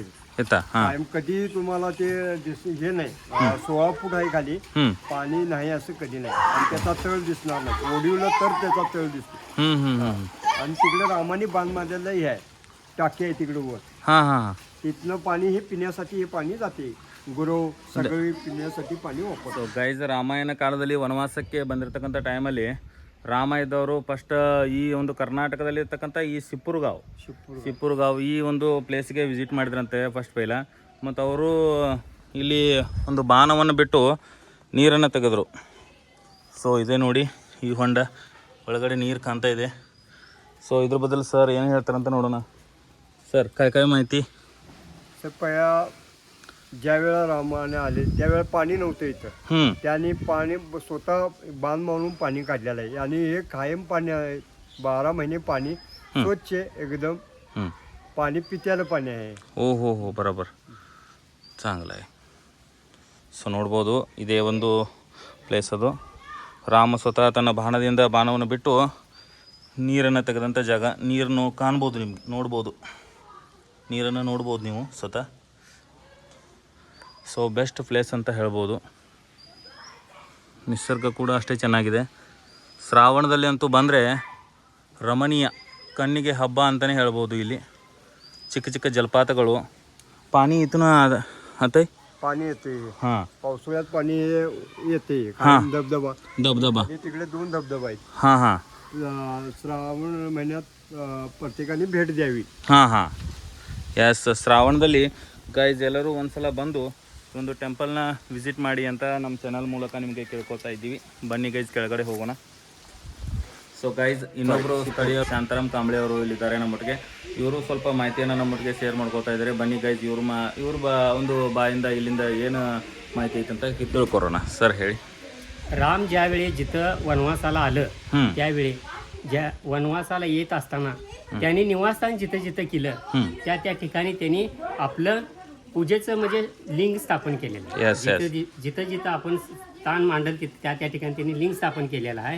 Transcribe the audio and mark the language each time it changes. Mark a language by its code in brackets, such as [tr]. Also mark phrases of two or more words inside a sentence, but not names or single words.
[mr] कायम कधी तुम्हाला ते हे नाही. 16 फूट आहे खाली, पाणी नाही असं कधी नाही. आणि त्याचा तळ दिसणार नाही. ओढीवलं तर त्याचा तळ दिसतो. आणि तिकडे रामाने बांध मारलेलं हे आहे, टाकी आहे तिकडे वर. तिथनं पाणी हे पिण्यासाठी हे पाणी जाते. गुरु सगळी पिण्यासाठी पाणी वापस. [kn] ಗೈಸ್, ರಾಮಾಯಣ ಕಾಲದಲ್ಲಿ ವನವಾಸಕ್ಕೆ ಬಂದಿರತಕ್ಕಂಥ ಟೈಮಲ್ಲಿ ರಾಮ ಇದ್ದವರು ಫಸ್ಟ್ ಈ ಒಂದು ಕರ್ನಾಟಕದಲ್ಲಿ ಇರ್ತಕ್ಕಂಥ ಈ ಸಿಪ್ಪುರ್ಗಾವ್ ಈ ಒಂದು [en] place-ge visit [kn] ಮಾಡಿದ್ರಂತೆ ಫಸ್ಟ್ ಪೈಲ. ಮತ್ತು ಅವರು ಇಲ್ಲಿ ಒಂದು ಬಾಣವನ್ನು ಬಿಟ್ಟು ನೀರನ್ನು ತೆಗೆದ್ರು. ಸೊ ಇದೇ ನೋಡಿ ಈ ಹೊಂಡ ಒಳಗಡೆ ನೀರು ಕಾಣ್ತಾ ಇದೆ. ಸೊ ಇದ್ರ ಬದಲು ಸರ್ ಏನು ಹೇಳ್ತಾರಂತ ನೋಡೋಣ. [mr] सर काय माहिती. ज्या वेळा रामाने आले त्यावेळेला पाणी नव्हतं इथं. त्याने पाणी स्वतः बांध मारून पाणी काढलेलं आहे. आणि हे कायम पाणी आहे. 12 महिने पाणी स्वच्छ एकदम पाणी पित्याला पाणी आहे. हो हो हो बरोबर, चांगलं आहे. [kn] ಸೊ ನೋಡ್ಬೋದು ಇದೇ ಒಂದು ಪ್ಲೇಸ್. ಅದು ರಾಮ ಸ್ವತಃ ತನ್ನ ಬಾಣದಿಂದ ಬಾಣವನ್ನು ಬಿಟ್ಟು ನೀರನ್ನು ತೆಗೆದಂಥ ಜಾಗ. ನೀರನ್ನು ಕಾಣ್ಬೋದು, ನಿಮ್ಗೆ ನೋಡ್ಬೋದು, ನೀರನ್ನು ನೋಡ್ಬೋದು ನೀವು ಸ್ವತಃ. [en] so best place [kn] ಅಂತ ಹೇಳ್ಬೋದು. ನಿಸರ್ಗ ಕೂಡ ಅಷ್ಟೇ ಚೆನ್ನಾಗಿದೆ. ಶ್ರಾವಣದಲ್ಲಿ ಅಂತೂ ಬಂದರೆ ರಮಣೀಯ, ಕಣ್ಣಿಗೆ ಹಬ್ಬ ಅಂತಲೇ ಹೇಳ್ಬೋದು. ಇಲ್ಲಿ ಚಿಕ್ಕ ಚಿಕ್ಕ ಜಲಪಾತಗಳು, [mr] पाणी इथून आता पाणी येते हां पावसाळ्यात पाणी येते हां. धबधबा धबधबा आणि तिकडे 2 धबधबा आहेत. हां हां श्रावण महिन्यात प्रत्येकाने भेट द्यावी. [kn] ಹಾಂ ಹಾಂ ಎಸ್, ಶ್ರಾವಣದಲ್ಲಿ ಗೈಸ್ ಎಲ್ಲರೂ ಒಂದ್ಸಲ ಬಂದು ಒಂದು [en] temple-na visit [kn] ಮಾಡಿ ಅಂತ ನಮ್ಮ ಚಾನಲ್ ಮೂಲಕ ನಿಮಗೆ ಕೇಳ್ಕೊತಾ ಇದ್ದೀವಿ. ಬನ್ನಿ ಗೈಸ್ ಕೆಳಗಡೆ ಹೋಗೋಣ. ಸೊ ಗೈಸ್ ಇನ್ನೊಬ್ಬರು ಸ್ಥಳೀಯ ಶಾಂತಾರಾಮ್ ಕಾಂಬ್ಳೆ ಅವರು ಇಲ್ಲಿದ್ದಾರೆ ನಮ್ಮೊಟ್ಟಿಗೆ. ಇವರು ಸ್ವಲ್ಪ ಮಾಹಿತಿಯನ್ನು ನಮ್ಮೊಟ್ಟಿಗೆ ಶೇರ್ ಮಾಡ್ಕೋತಾ ಇದ್ದಾರೆ. ಬನ್ನಿ ಗೈಸ್ ಇವ್ರ ಒಂದು ಬಾಯಿಂದ ಇಲ್ಲಿಂದ ಏನು ಮಾಹಿತಿ ಐತೆ ಅಂತ ತಿಳ್ಕೊರೋಣ. सर ಹೇಳಿ. [mr] राम ज्यावेळी जिथं वनवासाला आलं त्यावेळी ज्या वनवासाला येत असताना त्यांनी निवासस्थान जिथं जिथं केलं त्या ठिकाणी त्यांनी आपलं पूजेचं म्हणजे लिंग स्थापन केलेलं आहे. [en] Yes, yes. [mr] जिथं जिथं आपण स्थान मांडल त्या ठिकाणी त्यांनी लिंग स्थापन केलेलं आहे.